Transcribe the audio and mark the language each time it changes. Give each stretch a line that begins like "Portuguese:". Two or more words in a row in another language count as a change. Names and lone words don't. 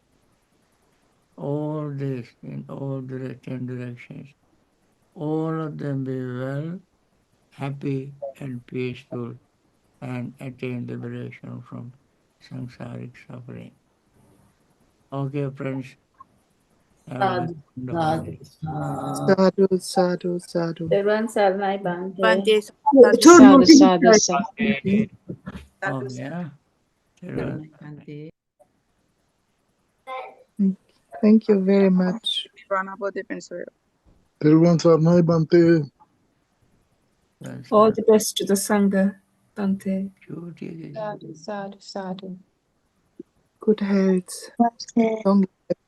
English: all this in all directions, all of them be well, happy and peaceful and attain liberation from samsaric suffering. Okay, friends, have a wonderful day.
Pali: Sadhu, sadhu, sadhu.
English: Everyone, Salmai Bhante. Bhante,
Pali: Sadhu, sadhu, sadhu.
English: Oh, yeah. Thank you very much. Everyone, Sarnai Bhante. All the best to the Sangha, Bhante.
Pali: Sadhu, sadhu, sadhu.
English: Good health. Long